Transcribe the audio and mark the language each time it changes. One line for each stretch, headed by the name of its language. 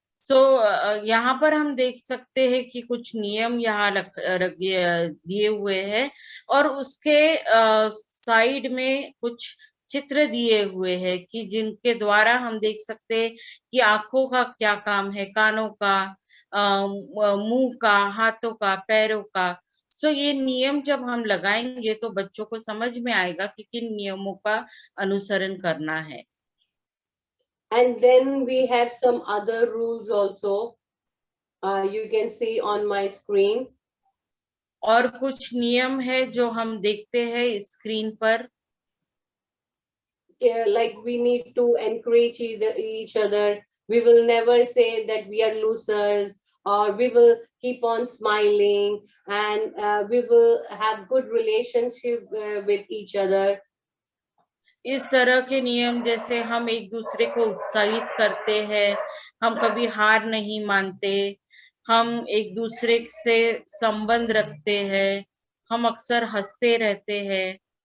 Hindi: तो यहाँ पर हम देख सकते हैं कि कुछ नियम यहाँ दिए हुए हैं, और उसके साइड में कुछ चित्र दिए हुए हैं कि जिनके द्वारा हम देख सकते हैं कि आंखों का क्या काम है, कानों का, मुंह का, हाथों का, पैरों का। सो ये नियम जब हम लगाएंगे तो बच्चों को समझ में आएगा कि किन नियमों का अनुसरण करना है।
English: And then we have some other rules also. You can see on my screen.
Hindi: और कुछ नियम है जो हम देखते हैं स्क्रीन पर।
English: Like we need to encourage each other. We will never say that we are losers, or we will keep on smiling, and we will have good relationship with each other.
Hindi: इस तरह के नियम जैसे हम एक दूसरे को उत्साहित करते हैं, हम कभी हार नहीं मानते, हम एक दूसरे से संबंध रखते हैं, हम अक्सर हंसते रहते हैं।